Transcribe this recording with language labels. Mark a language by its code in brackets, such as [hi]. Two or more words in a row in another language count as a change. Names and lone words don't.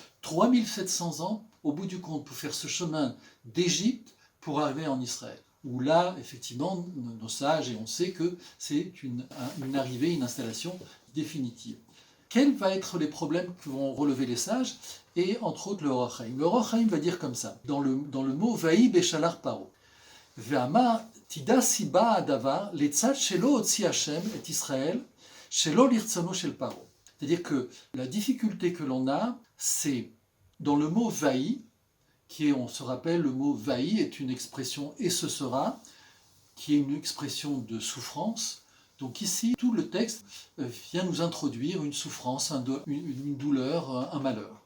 [fr] 3700 ans, au bout du compte, pour faire ce chemin d'Égypte pour arriver en Israël. Où là, effectivement, nos sages, et on sait que c'est une arrivée, une installation définitive. Quels vont être les problèmes que vont relever les sages? Et entre autres le Or HaChaim. Le Or HaChaim va dire comme ça, dans le mot [he] ויהי בשלח פרעה. והנה תדע סיבה הדבר לצאת שלא הוציא השם את ישראל שלא לרצונו של פרעה. [fr] C'est-à-dire que la difficulté que l'on a, c'est dans le mot Vaï, qui est, on se rappelle, le mot Vaï est une expression et ce sera, qui est une expression de souffrance. Donc ici, tout le texte vient nous introduire une souffrance, une douleur, un malheur.